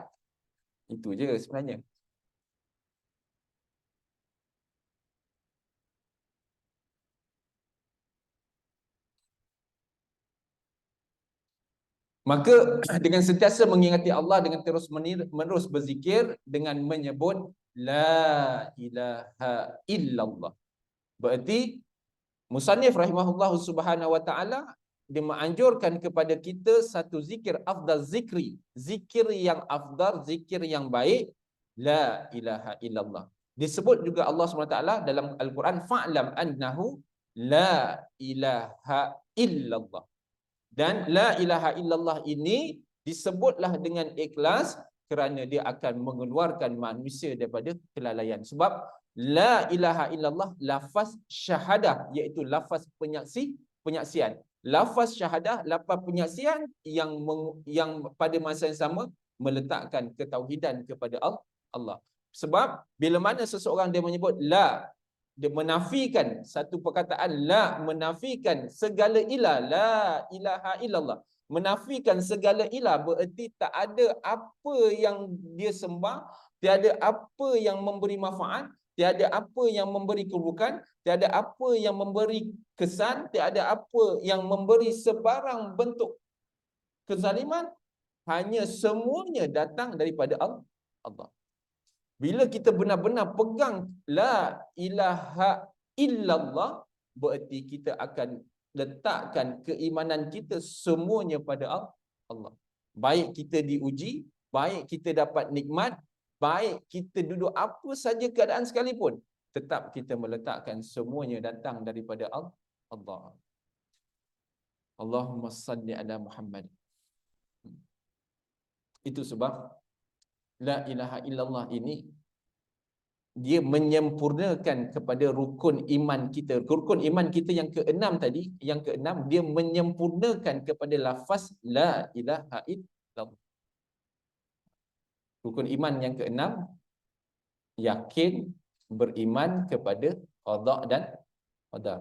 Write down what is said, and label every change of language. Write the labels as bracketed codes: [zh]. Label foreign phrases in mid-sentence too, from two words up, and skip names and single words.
[ms] Itu je sebenarnya. Maka dengan sentiasa mengingati Allah, dengan terus menerus berzikir, dengan menyebut [ar] لا إله إلا الله. [ms] Berarti musannif [ar] رحمه الله سبحانه وتعالى, [ms] dia menganjurkan kepada kita satu zikir [ar] أفضل ذكر, [ms] zikir yang afdal, zikir yang baik, [ar] لا إله إلا الله. [ms] Disebut juga Allah SWT dalam Al-Quran, [ar] فاعلم أنه لا إله إلا الله. [ms] Dan [ar] لا إله إلا الله [ms] ini disebutlah dengan ikhlas kerana dia akan mengeluarkan manusia daripada kelalaian. Sebab [ar] لا إله إلا الله [ms] lafaz syahadah, iaitu lafaz penyaksian. Lafaz syahadah, lafaz penyaksian yang pada masa yang sama meletakkan ketauhidan kepada Allah. Sebab bila mana seseorang dia menyebut la, dia menafikan satu perkataan la, menafikan segala ilah, [ar] لا إله إلا الله, [ms] menafikan segala ilah, bererti tak ada apa yang dia sembah, tiada apa yang memberi manfaat, tiada apa yang memberi keburukan, tiada apa yang memberi kesan, tiada apa yang memberi sebarang bentuk kezaliman, hanya semuanya datang daripada Allah. Bila kita benar-benar pegang [ar] لا إله إلا الله, [ms] berarti kita akan letakkan keimanan kita semuanya pada Allah. Baik kita diuji, baik kita dapat nikmat, baik kita duduk apa saja keadaan sekalipun, tetap kita meletakkan semuanya datang daripada Allah. [ar] اللهم صل على محمد. [ms] Itu sebab [ar] لا إله إلا الله [ms] ini dia menyempurnakan kepada rukun iman kita. Rukun iman kita yang keenam tadi, yang keenam, dia menyempurnakan kepada lafaz [ar] لا إله إلا الله. [ms] Rukun iman yang keenam, yakin, beriman kepada qada dan qadar.